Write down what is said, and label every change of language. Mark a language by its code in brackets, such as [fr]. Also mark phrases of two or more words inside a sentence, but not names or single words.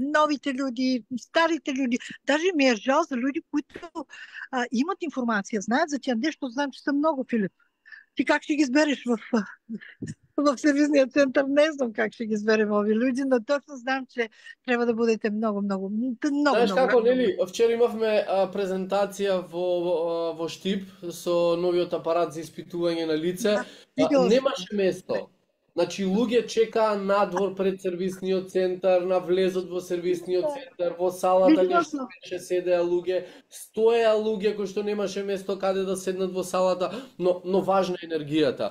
[bg] Новите люди, старите люди. Даже ми е жал за люди, които имат информация, знаят за тях нещо, знам, че са много, Филип. Ти как ще ги избереш в сервизния център? Не знам как ще ги изберем ови люди, но точно знам, че трябва да бъдете много. [mk] Знаеш како, нели, вчера имавме презентација во Штип со новиот апарат за испитување на лице. Немаше место. Значи, луѓе чекаа надвор пред сервисниот центар, на влезот во сервисниот центар, во салата каде што беше седеа луѓе, стоеа луѓе кои што немаше место каде да седнат во салата, но важна е енергијата.